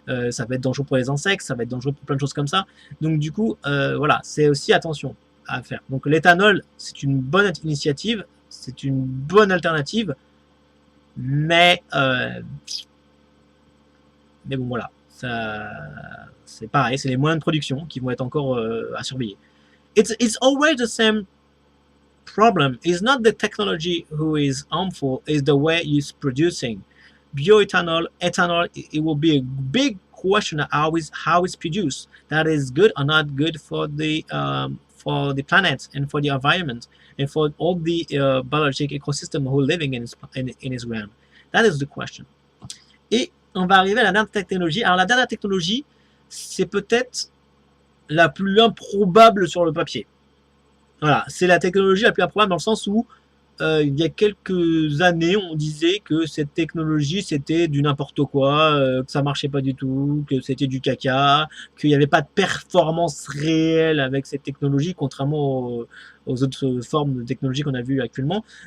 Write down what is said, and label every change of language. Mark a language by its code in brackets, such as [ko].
[fr] Ça va être dangereux pour les insectes, ça va être dangereux pour plein de choses comme ça. Donc du coup voilà, c'est aussi attention à faire. Donc l'éthanol, c'est une bonne initiative, c'est une bonne alternative, mais bon voilà. C'est pareil, c'est les moyens de production qui vont être encore à surveiller. [en] It's always the same problem. It's not the technology who is harmful, it's the way it's producing. Bioethanol, ethanol, it will be a big question of how it's produced. That is good or not good for the planet and for the environment and for all the biological ecosystem who are living in its ground. That is the question. [fr] Et on va arriver à la dernière technologie. Alors la dernière technologie, c'est peut-être la plus improbable sur le papier. Voilà, c'est la technologie la plus improbable dans le sens où il y a quelques années, on disait que cette technologie, c'était du n'importe quoi, que ça marchait pas du tout, que c'était du caca, qu'il n'y avait pas de performance réelle avec cette technologie, contrairement aux autres formes de technologie qu'on a vues actuellement.